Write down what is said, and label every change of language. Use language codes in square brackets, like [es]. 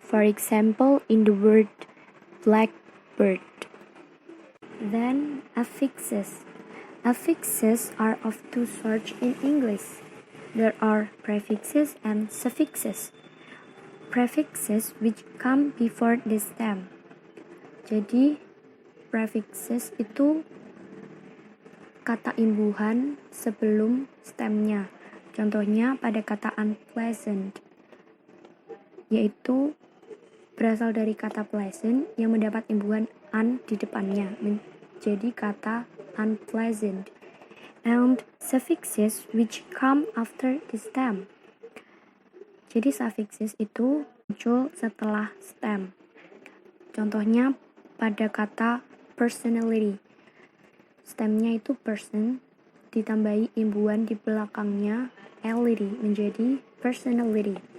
[en] For example, in the word blackbird. Then affixes. Affixes are of two sorts in English. There are prefixes and suffixes. Prefixes which come before the stem. [id] Jadi, prefixes itu kata imbuhan sebelum stemnya. Contohnya pada kata unpleasant, yaitu berasal dari kata pleasant yang mendapat imbuhan un di depannya, menjadi kata unpleasant. [en] And suffixes which come after the stem. [id] Jadi suffixes itu muncul setelah stem. Contohnya pada kata personality. Stemnya itu person, ditambahi imbuhan di belakangnya ality menjadi personality.